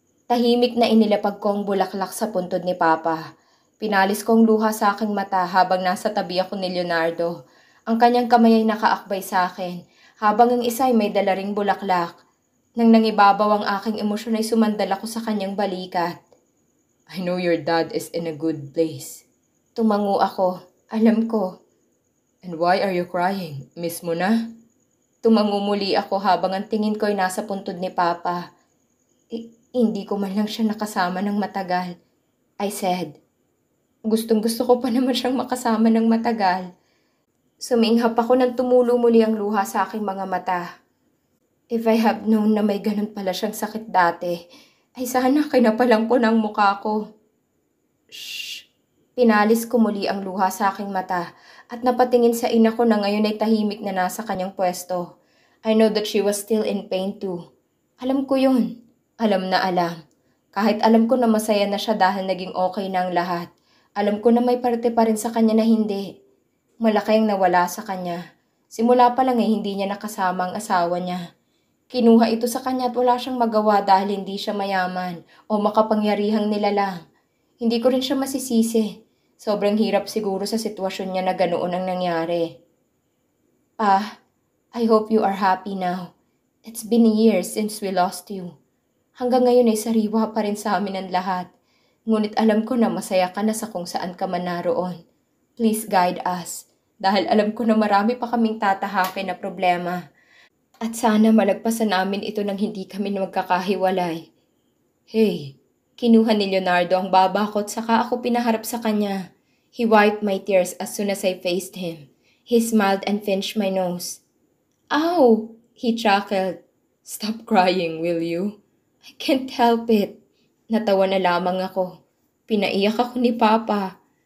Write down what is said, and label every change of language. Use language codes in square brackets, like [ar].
[tl] Tahimik na inilapag ko ang bulaklak sa puntod ni Papa. Pinalis ko ang luha sa aking mata habang nasa tabi ako ni Leonardo. Ang kanyang kamay ay nakaakbay sa akin, habang ang isa ay may dala ring bulaklak. Nang nangibabaw ang aking emosyon ay sumandal ako sa kanyang balikat. [en] I know your dad is in a good place. [tl] Tumango ako. Alam ko. [en] And why are you crying? [tl] Miss mo na? Tumango muli ako habang ang tingin ko ay nasa puntod ni Papa. Hindi ko man lang siya nakasama ng matagal. [en] I said. [tl] Gustong-gusto ko pa naman siyang makasama ng matagal. Suminghap ako nang tumulo muli ang luha sa aking mga mata. [en] If I have known [tl] na may ganun pala siyang sakit dati, ay sana kinapalang ko ng mukha ko. Shh! Pinalis ko muli ang luha sa aking mata at napatingin sa ina ko na ngayon ay tahimik na nasa kanyang pwesto. [en] I know that she was still in pain too. [tl] Alam ko yun. Alam na alam. Kahit alam ko na masaya na siya dahil naging okay na ang lahat. Alam ko na may parte pa rin sa kanya na hindi. Malaki ang nawala sa kanya. Simula pa lang hindi niya nakasama ang asawa niya. Kinuha ito sa kanya at wala siyang magawa dahil hindi siya mayaman o makapangyarihang nilalang. Hindi ko rin siya masisisi. Sobrang hirap siguro sa sitwasyon niya na ganoon ang nangyari. [en] Pa, I hope you are happy now. It's been years since we lost you. [tl] Hanggang ngayon ay sariwa pa rin sa amin ang lahat. Ngunit alam ko na masaya ka na sa kung saan ka man naroon. [en] Please guide us, [tl] dahil alam ko na marami pa kaming tatahakin na problema. At sana malagpasan namin ito nang hindi kami magkakahiwalay. [en] Hey, [tl] kinuha ni Leonardo ang baba ko at saka ako pinaharap sa kanya. [en] He wiped my tears as soon as I faced him. He smiled and pinched my nose. Ow! He chuckled. Stop crying, will you? I can't help it. [tl] Natawa na lamang ako. Pinaiyak ako ni Papa.